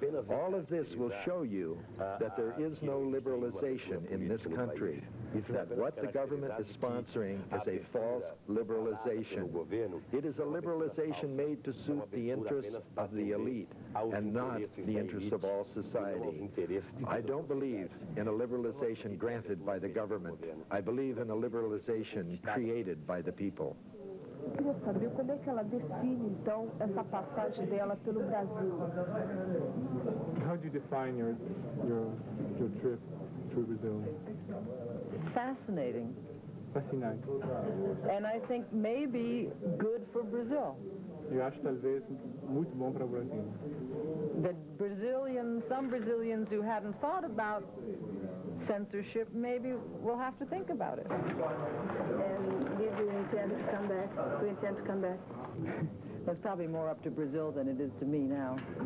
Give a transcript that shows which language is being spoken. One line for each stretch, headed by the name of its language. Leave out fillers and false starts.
English: All of this will show you that there is no liberalization in this country, that what the government is sponsoring is a false liberalization. It is a liberalization made to suit the interests of the elite and not the interests of all society. I don't believe in a liberalization granted by the government. I believe in a liberalization created by the people.
Portuguese: Queria saber como é que ela define, então, essa passagem dela pelo Brasil.
English: How do you define your trip through Brazil? Fascinating.
Portuguese: Fascinante.
English: And I think maybe good for Brazil.
Portuguese: Eu acho talvez muito bom para o Brasil.
English: That some Brazilians who hadn't thought about censorship maybe will have to think about it. And do you intend to come back? Do you intend to come back? That's probably more up to Brazil than it is to me now.